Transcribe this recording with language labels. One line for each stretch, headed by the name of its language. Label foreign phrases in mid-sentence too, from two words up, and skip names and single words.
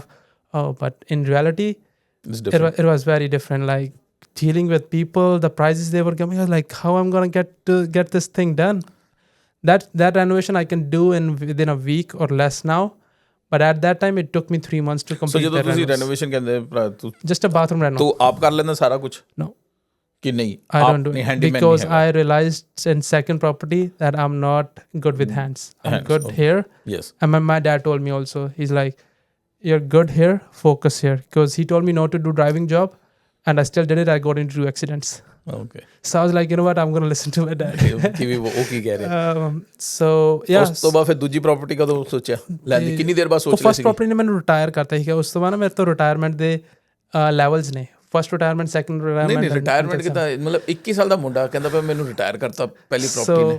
English: But in reality, it was very different. Like dealing with people, the prices they were giving, I was like, how I'm gonna get this thing done? That renovation I can do within a week or less now. But at that time, it took me 3 months to complete. So
Punjabi: ਜਦੋਂ ਤੁਸੀਂ renovation ਕਹਿੰਦੇ ਤੂੰ
English: just a bathroom reno,
Punjabi: ਤੂੰ ਆਪ ਕਰ ਲੈਂਦਾ ਸਾਰਾ ਕੁਝ? No. ਕਿ ਨਹੀਂ?
English: I don't do it because I realized in second property that I'm not good with hands. I'm good here. Yes. And my dad told me also, he's like, you're good here, focus here, because he told me not to do driving job, and I still did it. I got into 2 accidents. Okay. So I was like, you know what, I'm gonna listen to my dad.
Punjabi: ਕਿ ਵੀ ਉਹ ਕੀ ਕਹਿ ਰਹੇ
English: So yeah,
Punjabi: ਉਸ ਤੋਂ ਬਾਅਦ ਫਿਰ ਦੂਜੀ ਪ੍ਰਾਪਰਟੀ ਕਦੋਂ ਸੋਚਿਆ ਲੈਣ ਦੀ ਕਿੰਨੀ ਦੇਰ ਬਾਅਦ ਉਹ ਸੋਚ ਲਿਆ ਫਸਟ ਸੀ ਪ੍ਰੋਪਰਟੀ ਨੇ ਮੈਨੂੰ ਰਿਟਾਇਰ ਕਰਤਾ ਸੀਗਾ। ਉਸ ਤੋਂ ਬਾਅਦ ਨਾ ਮੇਰੇ ਤੋਂ ਰਿਟਾਇਰਮੈਂਟ ਦੇ ਲੈਵਲਸ ਨੇ, ਫਸਟ ਰਿਟਾਇਰਮੈਂਟ, ਸੈਕੰਡ ਨਹੀਂ ਰਿਟਾਇਰਮੈਂਟ। ਰਿਟਾਇਰਮੈਂਟ ਕਿਤਾ ਮਤਲਬ 21 ਸਾਲ ਦਾ ਮੁੰਡਾ ਕਹਿੰਦਾ ਪਿਆ ਮੈਨੂੰ ਰਿਟਾਇਰ ਕਰਤਾ ਪਹਿਲੀ ਪ੍ਰਾਪਰਟੀ ਨੇ।